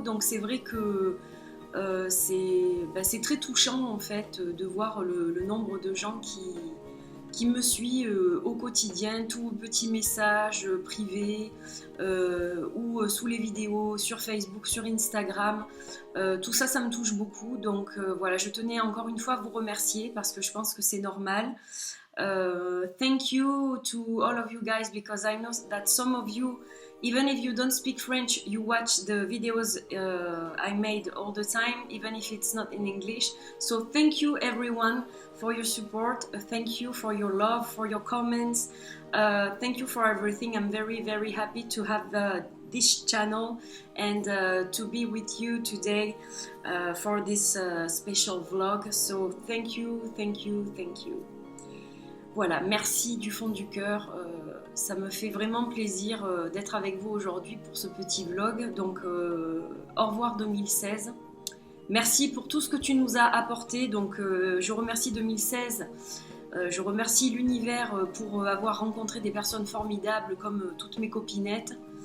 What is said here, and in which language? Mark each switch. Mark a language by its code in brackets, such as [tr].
[fr] Donc, c'est vrai que c'est très touchant en fait de voir le nombre de gens qui me suivent au quotidien, tous petits messages privés ou sous les vidéos sur Facebook, sur Instagram. Tout ça, ça me touche beaucoup. Donc voilà, je tenais encore une fois à vous remercier parce que je pense que c'est normal. [en] Thank you to all of you guys because I know that some of you, even if you don't speak French, you watch the videos I made all the time, even if it's not in English. So thank you everyone for your support. Thank you for your love, for your comments. Thank you for everything. I'm very, very happy to have this channel and to be with you today for this special vlog. So thank you, thank you, thank you. [fr] Voilà, merci du fond du cœur, ça me fait vraiment plaisir d'être avec vous aujourd'hui pour ce petit vlog. Donc au revoir 2016, merci pour tout ce que tu nous as apporté. Donc je remercie 2016, je remercie l'univers pour avoir rencontré des personnes formidables comme toutes mes copinettes.